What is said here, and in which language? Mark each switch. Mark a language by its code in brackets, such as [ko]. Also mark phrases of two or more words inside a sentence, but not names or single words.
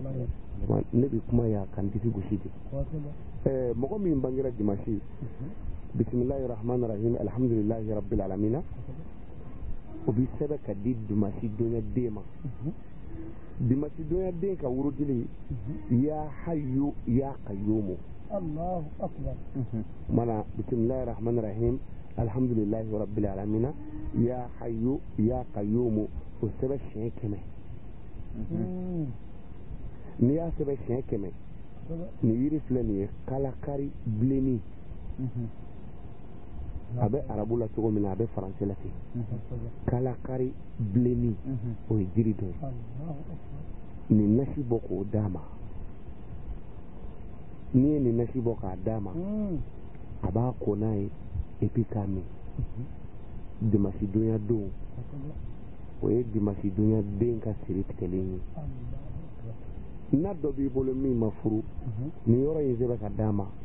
[bm] ne bɛ kuma yan ka n disi gosi de mɔgɔ min bangera dimanche [ar] بسم الله الرحمن الرحيم الحمد لله رب العالمين [bm] o bɛ sɛbɛn ka di dimanche donya den ma dimanche donya den ka wurudili [ar] يا حي يا قيوم الله أكبر [bm] mana [ar] بسم الله الرحمن الرحيم الحمد لله رب العالمين يا حي يا قيوم [bm] o sɛbɛn siɲɛ 100 n'i y'a sɛbɛn siɲɛ 100 ni yiri filɛ nin ye kalakari bilenni a bɛ arabu la cogo min na a bɛ faransɛ la ten kalakari bilenni o ye jiri dɔ ye nin nasi bɔ k'o d'a ma n'i ye nin nasi bɔ k'a d'a ma a b'a ko n'a ye [fr] et puis [bm] k'a min dimanche donya don o ye dimanche donya den ka siri tigɛlen ye n'a dɔ b'i bolo min ma furu nin yɔrɔ in sɛbɛn ka d'a ma